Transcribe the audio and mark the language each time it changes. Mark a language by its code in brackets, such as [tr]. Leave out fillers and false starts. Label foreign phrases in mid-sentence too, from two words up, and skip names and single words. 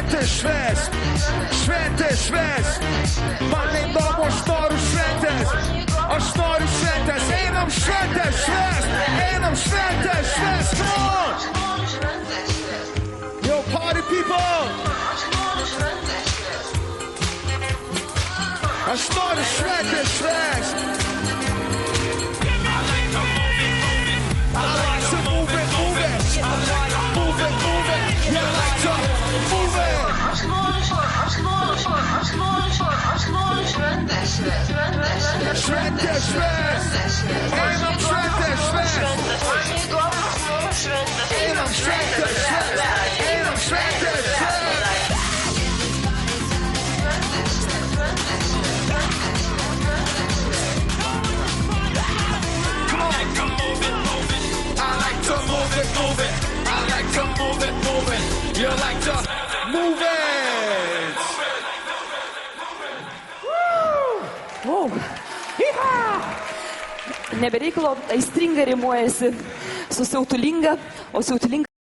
[lt] švęst, šventę švęst. Man įdomu, aš noriu šventės, aš noriu šventės. Einam šventę švęst, einam šventę švęst. [en] Come on! Yo, party people! [lt] Aš noriu šventę švęst. [en] I like to move it, move it. I like to move it, move it. You like to move it. [lt] Šventę švęst. Einam šventę švęst. Einam šventę švęst. Einam šventę švęst. [en] Come on. I like to move it, move it. I like to move it, move it. You like to move it. Wow. [lt] Nebereikalo aistringa rimuojasi su siautulinga, o siautulinga